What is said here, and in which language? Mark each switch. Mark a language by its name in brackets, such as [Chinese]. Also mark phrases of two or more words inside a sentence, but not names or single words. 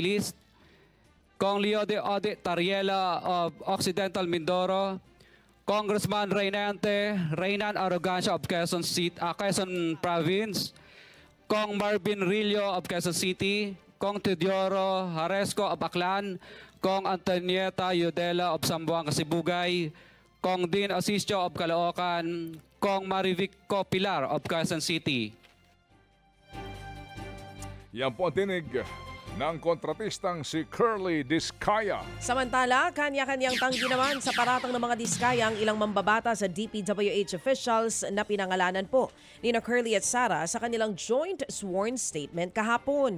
[English] List, Kong Leo de Ode Tariela of Occidental Mindoro, Congressman Reynan Arrogancia of Quezon Province, Kong Marvin Rillo of Quezon City, Kong Teodoro Haresco of Aklan, Kong Antonieta Yudela of Zamboanga, Sibugay, Kong Dean Asisio of Caloocan, Kong Marivico Pilar of Quezon City. [Filipino] Yan po ang tinig ng kontratistang si Curly Diskaya. Samantala, kanya-kanyang tanggi naman sa paratang ng mga Diskaya ang ilang mambabata sa DPWH officials na pinangalanan po ni Curly at Sara sa kanilang [English] joint sworn statement [Filipino] kahapon.